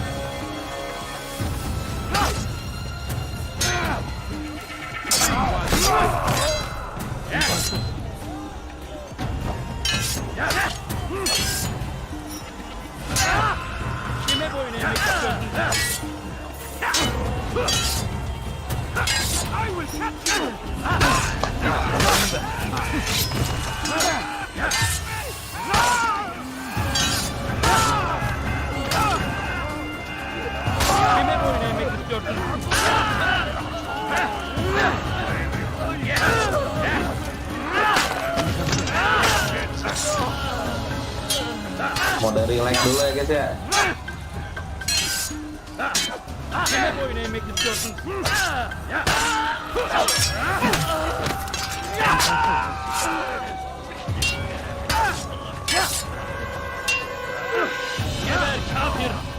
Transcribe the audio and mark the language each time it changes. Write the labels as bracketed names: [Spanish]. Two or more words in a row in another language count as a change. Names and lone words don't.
[Turkish] Kime boyun eğmek istiyorsun? [English] I will catch you! [Turkish] Kime boyun eğmek istiyorsun? [Indonesian] Mau dari like dulu ya guys ya. [Turkish] Kime boyun eğmek istiyorsun? Geber kafir!